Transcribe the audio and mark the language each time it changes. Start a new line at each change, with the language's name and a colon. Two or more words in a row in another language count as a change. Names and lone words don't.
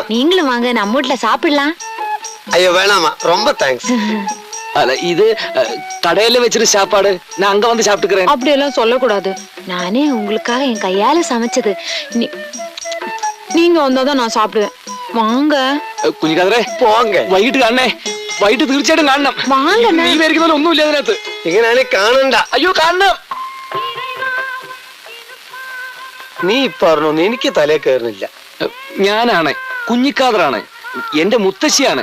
Tamil: நீங்களும் வாங்க, நம்ம வீட்ல சாப்பிடலாம். ஐயோ வேணாமா, ரொம்ப தேங்க்ஸ். அல்ல இது கடையில வச்சிருக்க சாப்பாடு, நான் அங்க வந்து சாப்பிட்டுக்கிறேன். அப்படி எல்லாம் சொல்லக்கூடாது. நானே உங்களுக்காக என் கையால சமைச்சது. நீங்க வந்தாதான் நான் சாப்பிடுவேன். வாங்க
Malayalam: കുഞ്ഞിക്കാതറേ പോങ്ക. വൈകിട്ട് കാണണേ, വൈകിട്ട് തീർച്ചയായിട്ടും കാണണം. വാങ്ങ. നീ വരയ്ക്കുന്നതിൽ ഒന്നുമില്ല അതിനകത്ത്. ഇങ്ങനെയാണെ കാണണ്ട. അയ്യോ കാണണം. നീ പറഞ്ഞൊന്നും എനിക്ക് തലേ കയറുന്നില്ല. ഞാനാണ് കുഞ്ഞിക്കാതറാണ്, എന്റെ മുത്തശ്ശിയാണ്.